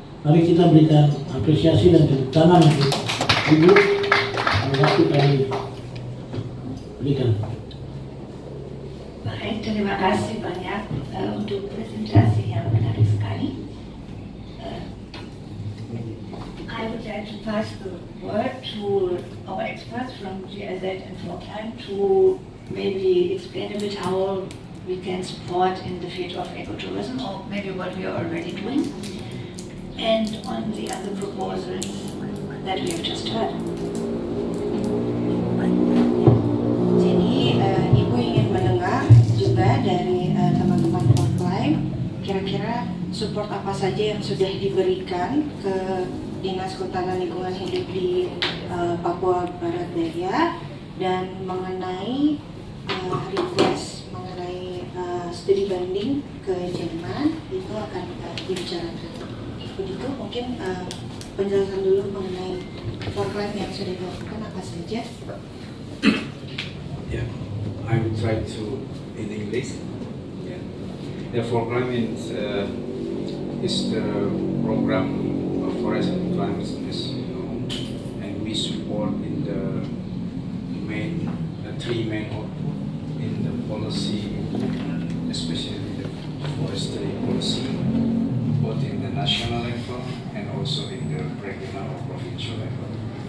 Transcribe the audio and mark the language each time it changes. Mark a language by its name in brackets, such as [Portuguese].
[Indonesian] Mari kita berikan apresiasi dan tepuk tangan untuk Ibu. Waktu kami berikan. Baik, terima kasih banyak untuk presentasi yang menarik sekali. [English] I would like to pass the word to our experts from GIZ and Sportline to maybe explain a bit how we can support in the field of ecotourism, or maybe what we are already doing, and on the other proposals that we have just heard. [Indonesian] Jadi Ibu ingin mendengar juga dari teman-teman Sportline, kira-kira support apa saja yang sudah diberikan ke Dinas Kehutanan Lingkungan Hidup di Papua Barat Daya, dan mengenai request mengenai studi banding ke Jerman itu akan dibicarakan. Begitu, mungkin penjelasan dulu mengenai program yang sudah dilakukan apa saja. [English] Yeah, I will try to in English. Yeah, the program is the program of forest and climate science, and we support in the main three main in the policy, especially the forestry policy, both in the national level and also in the regional or provincial level.